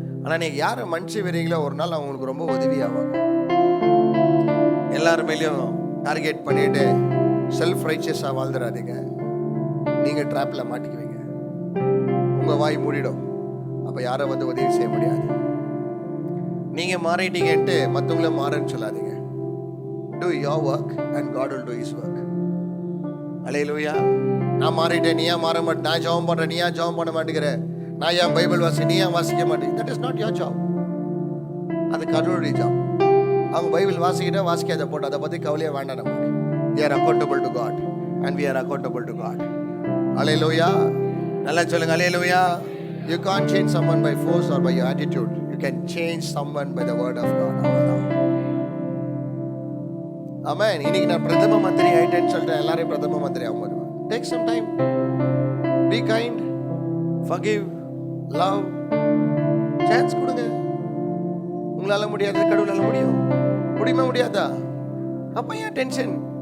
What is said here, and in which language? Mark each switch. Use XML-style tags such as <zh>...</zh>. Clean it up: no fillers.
<ta>ஆனா நீங்க யாரை மனுஷி வரீங்களோ ஒரு நாள் அவங்களுக்கு ரொம்ப உதவியாவாங்க. எல்லார் மேலேயும் டார்கெட் பண்ணிட்டு செல்ஃப் ரைச்சியஸா வாழ்ந்துடாதீங்க. நீங்க ட்ராப்ல மாட்டிக்குவீங்க, உங்க வாய் மூடிடும். அப்ப யாரை வந்து உதவி செய்ய முடியாது. நீங்க மாறிட்டீங்கன்ட்டு மற்றவங்கள மாறன்னு சொல்லாதீங்க.</ta> <en>Do your work and God will do his work.</en> <ta>அல்லேலூயா. நான் மாறிட்டேன், நீ ஏன் மாற மாட்டேன்? நான் ஜெபம் பண்றேன், நீ ஏன் ஜெபம் பண்ண மாட்டேங்கிற? நான் ஏன் பைபிள் வாசி, நீ ஏன் வாசிக்க மாட்டேன்?</ta> <en>That is not your job.</en> <ta>அது கடவுளுடைய ஜாப். அவங்க பைபிள் வாசிக்கிட்டா வாசிக்காத போட்டு அதை பத்தி கவலையே வேண்டாம் நமக்கு.</ta> <en>We are accountable to God and we are accountable to God. அல்லேலூயா.</en> <ta>நல்லா சொல்லுங்க அல்லேலூயா.</ta> <en>You can't change someone by force or by your attitude. You can change someone by the word of God.</en> <ta>அவ்வளவுதான். ஆமென். இன்னைக்கு நான் பிரதம மந்திரி ஆயிட்டேன்னு சொல்லிட்டு எல்லாரையும் பிரதம மந்திரி ஆகும்.</ta> <en>Take some time. Be kind. Forgive. Love.</en> <ta>Chance கொடுங்க. உங்களால முடியாது, கடவுளால முடியும். முடியுமா முடியாதா? அப்ப ஏன் டென்ஷன்?</ta>